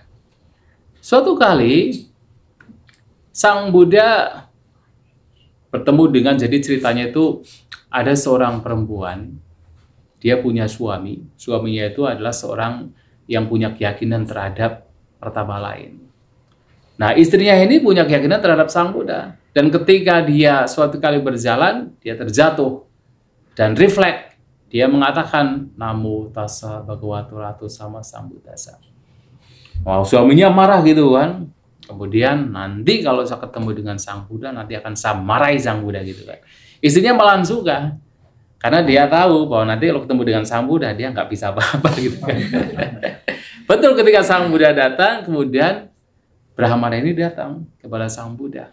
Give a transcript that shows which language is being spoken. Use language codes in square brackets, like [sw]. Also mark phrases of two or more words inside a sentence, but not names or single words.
[id] Suatu kali Sang Buddha bertemu dengan, jadi ceritanya itu ada seorang perempuan, dia punya suami. Suaminya itu adalah seorang yang punya keyakinan terhadap pertama lain. Nah, istrinya ini punya keyakinan terhadap Sang Buddha. Dan ketika dia suatu kali berjalan, dia terjatuh dan refleks. Dia mengatakan, [pi] Namo tassa bhagavato arahato sama sambuddhassa. [id] Wow, suaminya marah gitu kan. Kemudian nanti kalau saya ketemu dengan Sang Buddha, nanti akan saya marahi Sang Buddha gitu kan. Istrinya malah suka. Karena dia tahu bahwa nanti kalau ketemu dengan Sang Buddha, dia nggak bisa apa-apa gitu kan. Betul, ketika Sang Buddha datang, kemudian Brahmana ini datang kepada Sang Buddha.